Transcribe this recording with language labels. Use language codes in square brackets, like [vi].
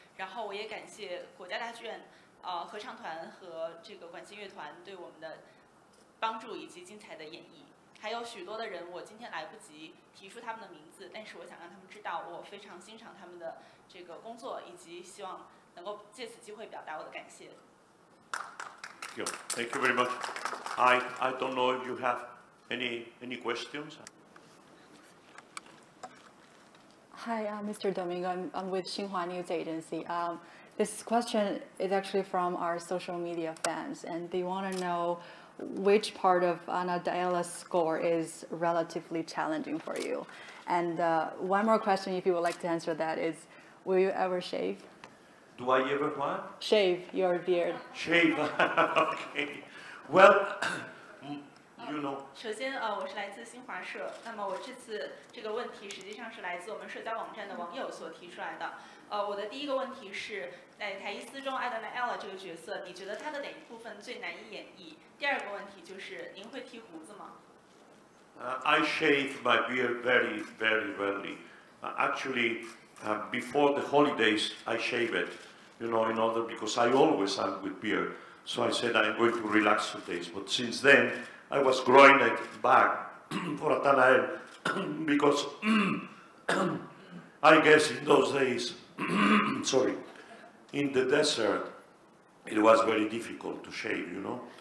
[zh] 然后我也感谢国家大剧院合唱团和这个管弦乐团对我们的帮助以及精彩的演绎。还有许多的人，我今天来不及提出他们的名字，但是我想让他们知道，我非常欣赏他们的这个工作，以及希望能够借此机会表达我的感谢。 [en] Thank you very much. I don't know if you have any questions. Hi, Mr. Domingo. I'm with Xinhua News Agency. This question is actually from our social media fans, and they want to know which part of Ana Daela's score is relatively challenging for you. And one more question, if you would like to answer that, is will you ever shave? Do I ever what? Shave your beard. Shave. Okay. Well, you know. [zh] 首先，我是来自新华社。那么我这次这个问题实际上是来自我们社交网站的网友所提出来的。我的第一个问题是在台伊斯中阿达奈亚拉这个角色，你觉得他的哪一部分最难以演绎？第二个问题就是您会剃胡子吗 [en] ？I shave my beard very rarely. Actually, before the holidays, I shave it. You know, in order because I always am with beard. So I said I'm going to relax 2 days. But since then, I was growing it back for Nathanael because I guess in those days, sorry, in the desert, it was very difficult to shave, you know.